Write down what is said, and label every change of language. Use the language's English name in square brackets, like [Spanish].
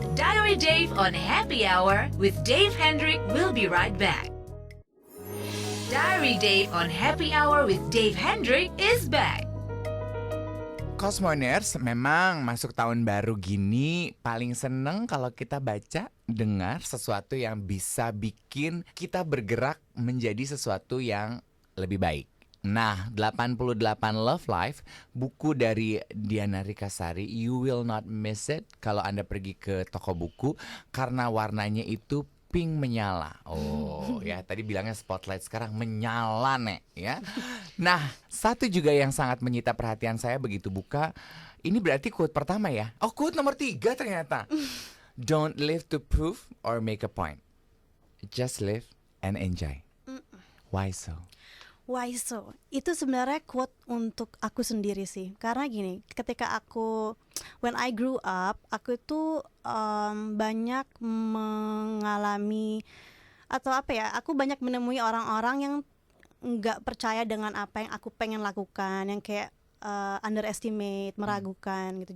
[English] Diary Dave on Happy Hour with Dave Hendrick will be right back. Diary Dave on Happy Hour with Dave Hendrick is back. [Indonesian] Cosmoners, memang masuk tahun baru gini paling seneng kalau kita baca, dengar sesuatu yang bisa bikin kita bergerak menjadi sesuatu yang lebih baik. Nah, 88 Love Life, buku dari Diana Rikasari, [English] you will not miss it [Indonesian] kalau Anda pergi ke toko buku, karena warnanya itu pink menyala. Oh ya, tadi bilangnya spotlight, sekarang menyala nek ya. Nah, satu juga yang sangat menyita perhatian saya begitu buka, ini berarti quote pertama ya. Oh, quote nomor 3 ternyata. [English] Don't live to prove or make a point. Just live and enjoy. Why so? Why so? [Indonesian] Itu sebenarnya quote untuk aku sendiri sih. Karena gini, ketika aku [English] when I grew up, [Indonesian] aku itu banyak mengalami atau apa ya? Aku banyak menemui orang-orang yang nggak percaya dengan apa yang aku pengen lakukan, yang kayak underestimate, meragukan gitu.